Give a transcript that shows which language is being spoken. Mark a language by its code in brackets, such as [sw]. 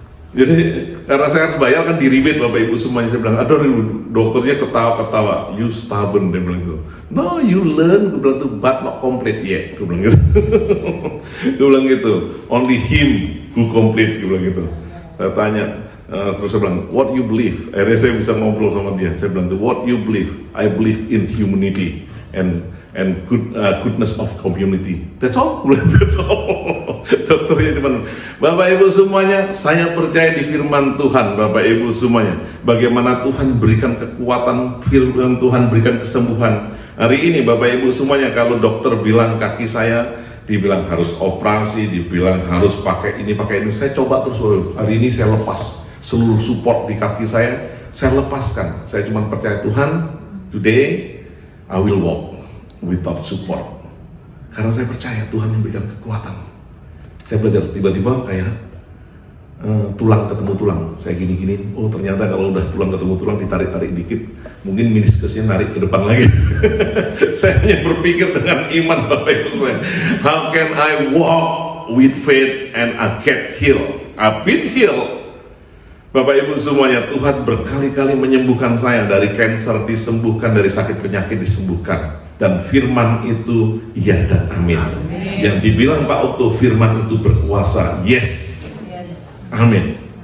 [id] Jadi karena saya harus bayar kan di rebate Bapak Ibu semuanya. Saya bilang, aduh dokternya ketawa-ketawa, [en] you stubborn, [id] dia bilang gitu. [en] No, you learn, [id] gue bilang itu, [en] but not complete yet, [id] gue bilang gitu. Gue bilang gitu, [en] only him who complete, [id] gue bilang gitu. Saya tanya, terus saya bilang, [en] what you believe? [id] Akhirnya saya bisa ngobrol sama dia. Saya bilang, [en] what you believe? I believe in humanity and goodness of community. That's all. That's all. [id] Dokternya cuma, Bapak Ibu semuanya, saya percaya di firman Tuhan, Bapak Ibu semuanya. Bagaimana Tuhan berikan kekuatan, firman Tuhan berikan kesembuhan. Hari ini Bapak Ibu semuanya, kalau dokter bilang kaki saya, dibilang harus operasi, dibilang harus pakai ini, saya coba terus. Hari ini saya lepas seluruh support di kaki saya lepaskan. Saya cuma percaya Tuhan, [en] today I will walk without support. [id] Karena saya percaya Tuhan yang berikan kekuatan. Saya belajar tiba-tiba kayak tulang ketemu tulang. Saya gini-gini, oh ternyata kalau udah tulang ketemu tulang ditarik-tarik dikit, mungkin meniskusnya narik ke depan lagi. Saya hanya berpikir dengan iman Bapak Ibu semua. [en] How can I walk with faith and I get healed? I've been healed. [id] Bapak Ibu semuanya, Tuhan berkali-kali menyembuhkan saya dari kanker, disembuhkan dari sakit penyakit, disembuhkan. Dan firman itu iya dan amin. Yang dibilang Pak Okto, firman itu berkuasa, yes. Amin.